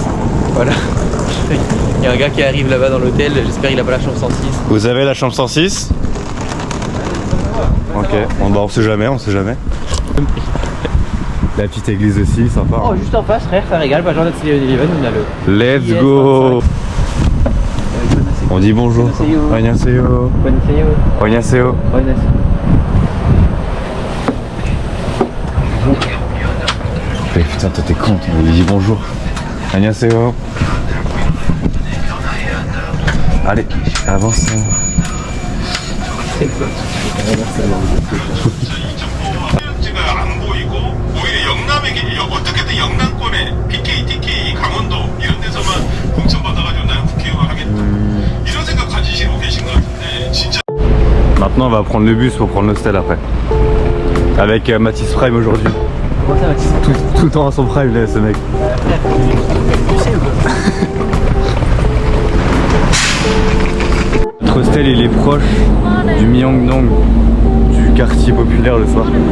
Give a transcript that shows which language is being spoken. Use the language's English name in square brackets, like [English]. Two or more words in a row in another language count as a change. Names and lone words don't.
[French] Voilà. Il y a un gars qui arrive là-bas dans l'hôtel, j'espère qu'il a pas la chambre 106. Vous avez la chambre 106? Ok, bon, bah, on sait jamais, on sait jamais. La petite église aussi, sympa. Oh, juste en face, frère, ça régale. Pas genre notre 7-Eleven, on a le. [English] Let's Yes, go. [French] On dit bonjour. [Korean] 안녕하세요. 안녕하세요. [French] Putain, toi t'es con, on lui dit bonjour. Annyeonghaseyo. Allez, avance. [Korean] 지가 안 보이고 오히려 영남에게 어떻게든 영남권에 PK, TK, 강원도 이런 데서만 공천받아가지고 나는 국회의원 하겠다 이런 생각 가지시고 계신 것 같은데 진짜. [French] Maintenant on va prendre le bus pour prendre l'hostel après. Avec Mathis Prime aujourd'hui. Comment ça, Mathis? Tout le temps à son prime là, ce mec. Notre hostel il est proche du Myeongdong, du quartier populaire le soir.